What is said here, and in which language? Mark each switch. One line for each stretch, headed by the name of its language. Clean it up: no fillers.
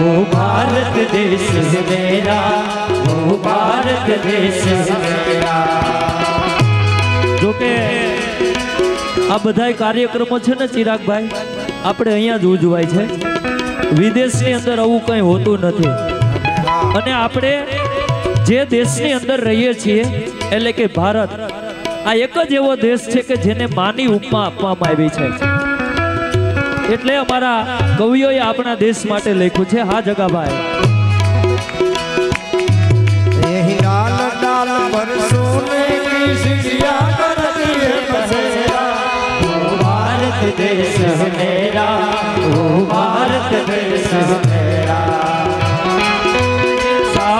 Hindi: भारत देश है मेरा, वो भारत देश है मेरा।
Gujarati: जो के आ बधाई कार्यक्रमों छे ने चिराग भाई આપણે અહીંયા જ ઉજવાય છે, વિદેશની અંદર આવું કંઈ હોતું નથી। અને આપણે જે દેશની અંદર રહીએ છીએ એટલે કે ભારત, આ એક જ એવો દેશ છે કે જેને માની ઉપમા આપવામાં આવી છે। એટલે અમારા કવિઓએ આપણા દેશ માટે લખ્યું છે। હા જગાભાઈ,
Hindi: यही डाल डाल पर सोने की चिड़िया करती है बसेरा, वो भारत देश है मेरा, वो भारत देश है मेरा।